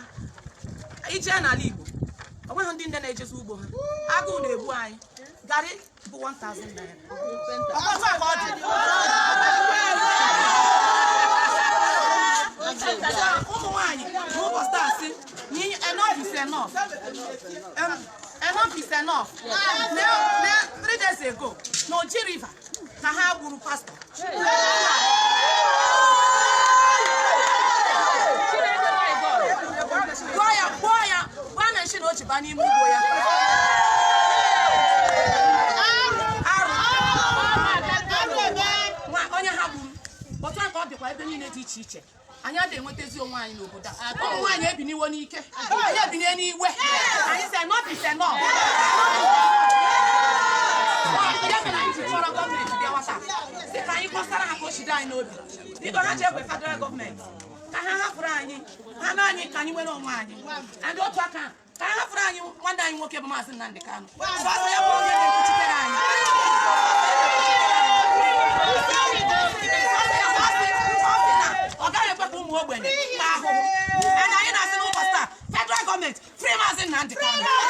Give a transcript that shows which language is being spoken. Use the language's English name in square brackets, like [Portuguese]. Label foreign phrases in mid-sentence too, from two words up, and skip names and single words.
[Igbo] Ije n'ala Igbo, onweghị ndị nne na-ejezi ugbo ha. Agụụ na-ebu anyị. Garị bụ 1,000 naira. Ụmụ nwaanyị n'ụbọchị taa sị, [English] enough is enough. Enough is enough. 3 days ago, [Igbo] n'Oji River, ka ha gburu pastor. Gwa ya, na nshi na o ji ba n'ime ugbo ya. Onye ha gburu, otu aka ọ dịkwa ebe niile dị iche iche. Anyị adịghị enwetazi onwe anyị n'obodo a. Ụmụ nwaanyị ebiniwo n'ike. Anyị ebinye n'iwe. Anyị sị [English] enough is enough. [Igbo] Ya mere anyị ji chọrọ gọọmenti bịa nwata. Sị ka anyị kpọsara ha ka o shide anyị n'obi. Biko ha ji egwe federal gọọmenti. Ka ha hapụrụ anyị. Ha na anyị ka anyị nwere onwe anyị. Ndị otu aka ka ha hapụrụ anyị nwanne anyị nwoke bụ Maazị Nnamdi Kanu. Ọsọ ya bụ onye na-ekwuchitere anyị. [English] And I na superstar federal government free Maazị Nnamdi Kanu.